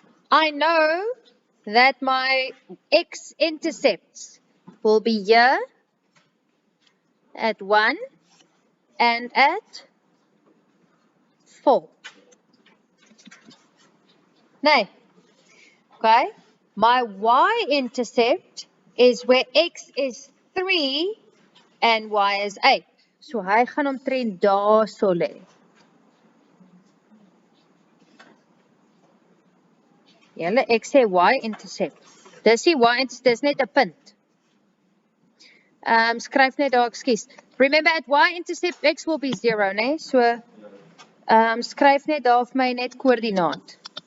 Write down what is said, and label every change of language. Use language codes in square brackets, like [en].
[en] I know that my x-intercepts will be here at 1 and at 4. Nee. Okay. My y-intercept is where x is 3 and y is 8. [af] So hy gaan omtrent daar so lê. Julle, ek sê y-intercept. Dis die y-intercept, dis net 'n punt. Skryf net daar, ekskuus. [en] Remember, at y-intercept, x will be 0, né? [af] So, skryf net daar vir my net koördinaat.